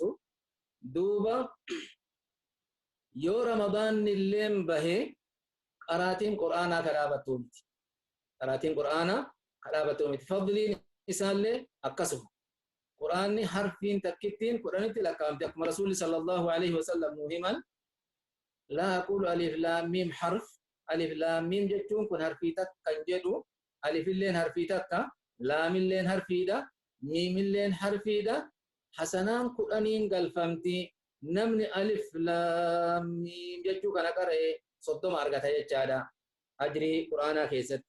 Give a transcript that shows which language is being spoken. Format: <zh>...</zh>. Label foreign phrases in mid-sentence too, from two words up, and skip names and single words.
<om>Duuba yoo ramadaanni illeen bahe qaraatiin qur'aanaa ka dhaabattuu miti. Qaraatiin qur'aanaa ka dhaabattuu miti. Fadliin isaallee akkasuma. Qur'aanni harfiin takkittiin 10tti lakkaa'amte akkuma rasuulli</om> <ar>صلى الله عليه وسلم</ar> <om>nu himan</om> <ar>لا أقول الم حرف الم</ar> <om>jechuun kun harfii takka kan jedhu alif illeen harfii takka lam illeen harfiidha mim illeen harfiidha hasanaan 10 galfamti namni</om> <ar>الم</ar> <om>jechuu kana qara'e 30 argata jechaadha ajrii qur'aanaa keessatti.</om>